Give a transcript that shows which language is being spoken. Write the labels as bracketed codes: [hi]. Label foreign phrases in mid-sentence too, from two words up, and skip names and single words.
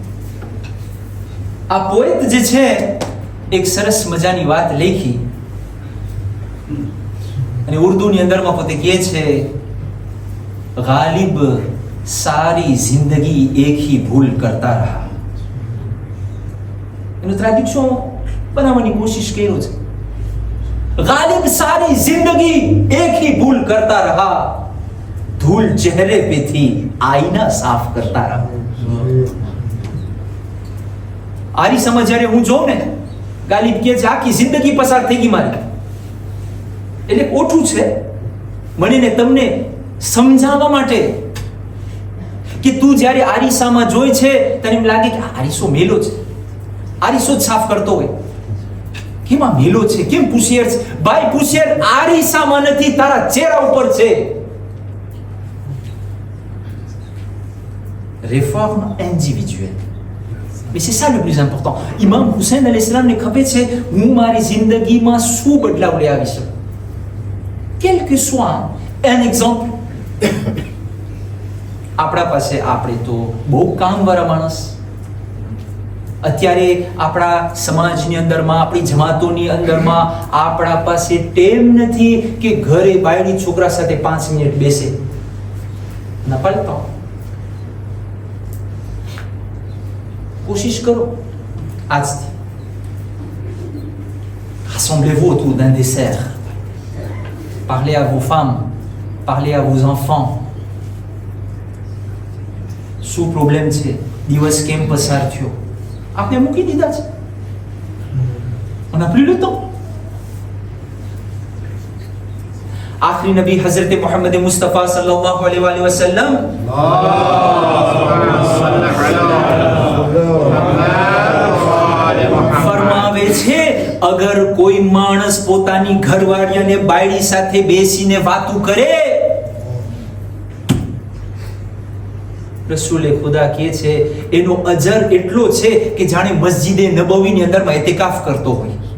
[gu] આ પોએટ જે છે એક સરસ મજાની વાત લખી અને ઉર્દુની અંદરમાં પોતે કહે છે, ગાલિબ [ur] ساری زندگی ایک ہی بھول کرتا رہا. [gu] એનું ટ્રાન્સલેશન બનાવવાની કોશિશ કર્યો છે. [ur] غالب ساری زندگی ایک ہی بھول کرتا رہا، دھول چہرے پہ تھی آئینہ صاف کرتا رہا. [gu] આરી સમજ જ્યારે હું જોઉં ને, ગાલિબ કહે છે આખી જિંદગી પસાર થઈ ગઈ મારી. એટલે ઓઠું છે મને ને તમને સમજાવવા માટે કે તું જ્યારે આરીસામાં જોઈ છે તને એમ લાગે કે આરીસો મેલો છે, આરીસો જ સાફ કરતો હોય. કેમ આ મેલો છે, કેમ પૂછિયર છે? ભાઈ પૂછિયર આરીસામાં નથી, તારા ચહેરા ઉપર છે. [fr] Réforme individuelle. Mais c'est ça le plus important. [gu] Imam Hussein [ar] عليه السلام [gu] ne ખપે છે હું મારી જિંદગીમાં શું બદલાવ લઈ આવી શકું. [fr] Quel que soit un exemple. [gu] આપણા પાસે આપણે તો બહુ કામવાળા માણસ. અત્યારે આપણા સમાજની અંદરમાં, આપણી જમાતોની અંદરમાં આપણા પાસે ટેમ નથી કે ઘરે બાયડી છોકરા સાથે 5 મિનિટ બેસે. ના પાડતા. કોશિશ કરો આજથી. [fr] Rassemblez-vous autour d'un dessert. Parlez à vos femmes, parlez à vos enfants. [gu] શું પ્રોબ્લેમ છે, દિવસ કેમ પસાર થયો, આપણે મૂકી દીધા છે. [fr] On n'a plus le temps. [gu] આખરી નબી હઝરત મોહમ્મદ મુસ્તફા [ar] صلى الله عليه وسلم [gu] ફરમાવે છે, અગર કોઈ માણસ પોતાની ઘરવાળી અને બાયડી સાથે બેસીને વાતો કરે, રસૂલે ખુદા કહે છે એનો અજર એટલો છે કે જાણે મસ્જિદે નબવીની અંદરમાં ઇતિકાફ કરતો હોય.